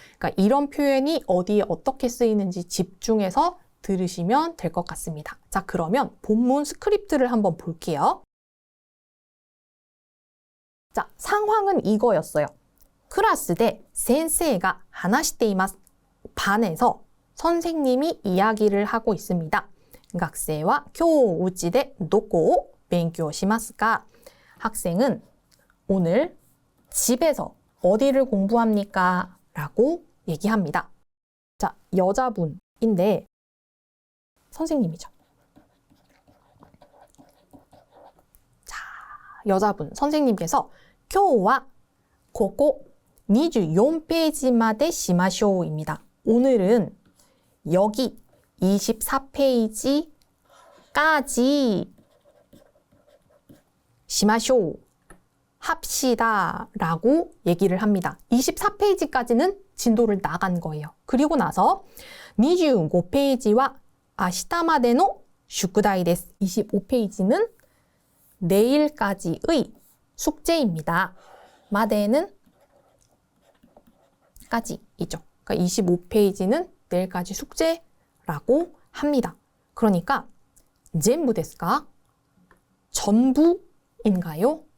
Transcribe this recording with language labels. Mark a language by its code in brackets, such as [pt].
[ko] 그러니까 이런 표현이 어디에 어떻게 쓰이는지 집중해서 들으시면 될 것 같습니다. 자, 그러면 본문 스크립트를 한번 볼게요. 자, 상황은 이거였어요. 클래스 대 센세이가 [ja] 話しています. [ko] 반에서 선생님이 이야기를 하고 있습니다. 학생은 [ja] 今日うちでどこを勉強しますか? [ko] 학생은 오늘 집에서 어디를 공부합니까? 라고 얘기합니다. 자, 여자분인데 선생님이죠. 자, 여자분 선생님께서 [ja] 今日はここ24ページまでしましょう [ko] 입니다. 오늘은 여기 24페이지까지 [ja] しましょう [ko] 합시다 라고 얘기를 합니다. 24페이지까지는 진도를 나간 거예요. 그리고 나서 25페이지와 [ja] 明日までの宿題です. [ko] 25페이지는 내일까지의 숙제입니다. 마대는 까지이죠. 그러니까 25페이지는 내일까지 숙제라고 합니다. 그러니까 [ja] 全部ですか? [ko] 전부인가요?